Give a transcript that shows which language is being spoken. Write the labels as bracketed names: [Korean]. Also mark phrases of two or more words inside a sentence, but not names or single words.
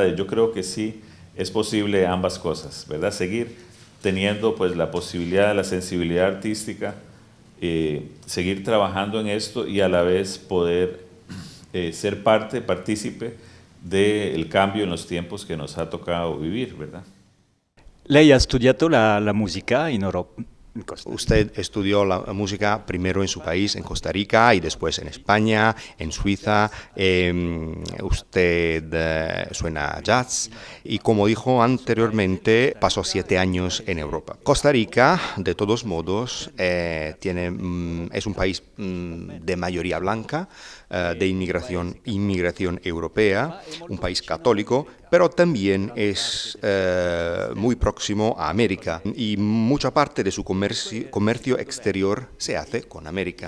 [Spanish] Yo creo que sí es posible ambas cosas, ¿verdad? Seguir teniendo pues la posibilidad de la sensibilidad artística, seguir trabajando en esto y a la vez poder ser partícipe del cambio en los tiempos que nos ha tocado vivir, ¿verdad? [Italian] Lei ha studiato la musica in Europa. [Spanish] Usted estudió la música primero en su país, en Costa Rica, y después en España, en Suiza. Usted suena jazz y, como dijo anteriormente, pasó 7 años en Europa. Costa Rica, de todos modos, es un país de mayoría blanca, de inmigración europea, un país católico, pero también es muy próximo a América y mucha parte de su comercio exterior se hace con América.